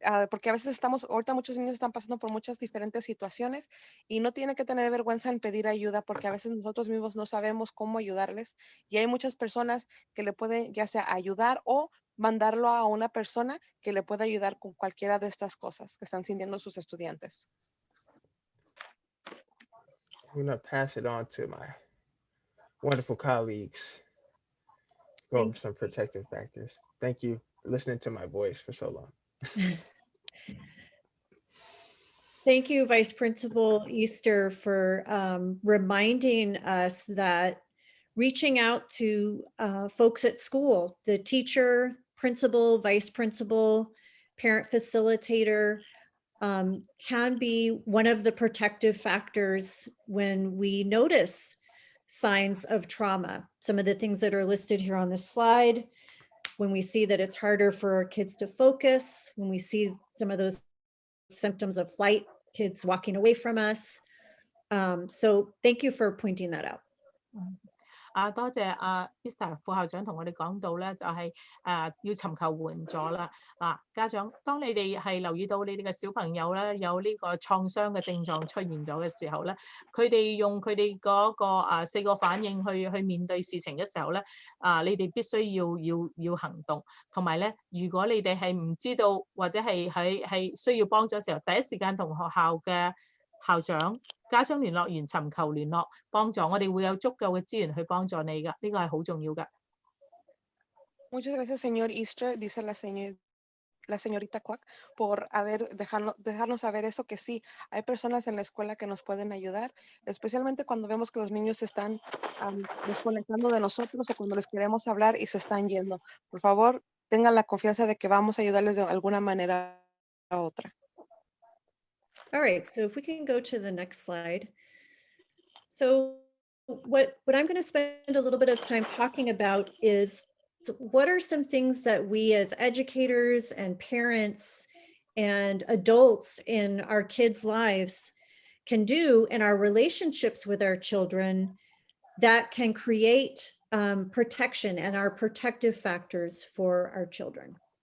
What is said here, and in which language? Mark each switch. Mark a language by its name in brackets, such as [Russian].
[Spanish] Porque a veces ahorita muchos niños están pasando por muchas diferentes situaciones y no tiene que tener vergüenza en pedir ayuda, porque a veces nosotros mismos no sabemos cómo ayudarles y hay muchas personas que le pueden ya sea ayudar o mandarlo a una persona que le pueda ayudar con cualquiera de estas cosas que están sintiendo sus estudiantes. [English] I'm going to pass it on to my wonderful colleagues. Go over some protective factors. Thank you for listening to my voice for so long. Thank you, Vice Principal Easter, for reminding us that reaching out to folks at school, the teacher, principal, vice principal, parent facilitator, can be one of the protective factors when we notice signs of trauma. Some of the things that are listed here on the slide, when we see that it's harder for our kids to focus, when we see some of those symptoms of flight, kids walking away from us. So thank you for pointing that out. [Cantonese] 多謝Mr. 副校長同我哋講到咧，就係要尋求援助啦。家長，當你哋係留意到你哋嘅小朋友咧有呢個創傷嘅症狀出現咗嘅時候咧，佢哋用佢哋嗰個4個反應去面對事情嘅時候咧，你哋必須要行動，同埋咧，如果你哋係唔知道或者係需要幫助嘅時候，第一時間同學校嘅校長、家長聯絡員尋求聯絡幫助，我哋會有足夠嘅資源去幫助你㗎，呢個係好重要㗎。 [Spanish] Muchas gracias, señor Easter, dice la señorita Kwak, por dejarnos saber eso, que sí, hay personas en la escuela que nos pueden ayudar, especialmente cuando vemos que los niños se están desconectando de nosotros o cuando les queremos hablar y se están yendo. Por favor, tengan la confianza de que vamos a ayudarles de alguna manera u otra. [English] All right, so if we can go to the next slide. So what I'm going to spend a little bit of time talking about is what are some things that we as educators and parents and adults in our kids' lives can do in our relationships with our children that can create protection and are protective factors for our children.